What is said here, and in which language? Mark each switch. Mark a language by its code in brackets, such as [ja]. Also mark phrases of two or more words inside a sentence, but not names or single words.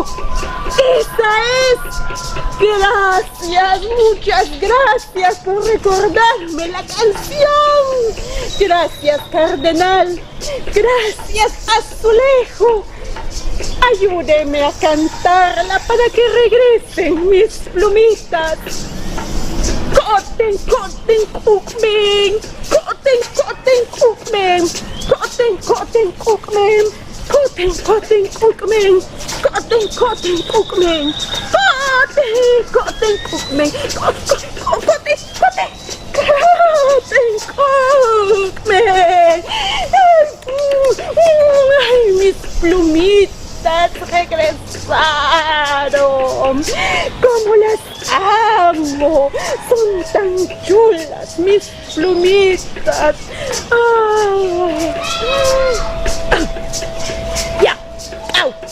[es] ¡Esa es! ¡Gracias! ¡Muchas gracias por recordarme la canción! ¡Gracias, Cardenal! ¡Gracias, Azulejo! Ayúdeme a cantarla para que regresen mis plumitas. Koten, koten, kukmen. Koten, koten, kukmen. Koten, koten, kukmen. Koten, koten, kukmen. Koten, koten, kukmen. Koten, koten, kukmen. Koten, koten, kukmen. Ay, mis plumitas regresaron. ¡Cómo las amo! Son tan chulas mis plumitas. ¡Ay! ¡Ya! ¡Au!